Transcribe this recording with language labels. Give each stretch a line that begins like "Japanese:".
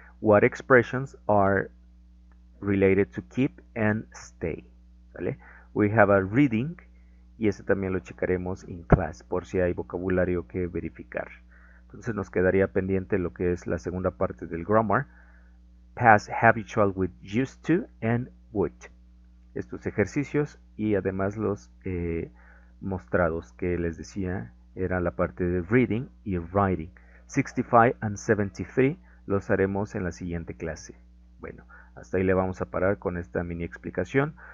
English: What expressions are related to keep and stay? ¿Vale? We have a reading.
Spanish: Y ese también lo checaremos en clase por si hay vocabulario que verificar. Entonces nos quedaría pendiente lo que es la segunda parte del grammar.
English: Past habitual with used to and would.
Spanish: Estos ejercicios y además los mostrados que les decía era la parte de reading y writing. 65 and 73 los haremos en la siguiente clase. Bueno, hasta ahí le vamos a parar con esta mini explicación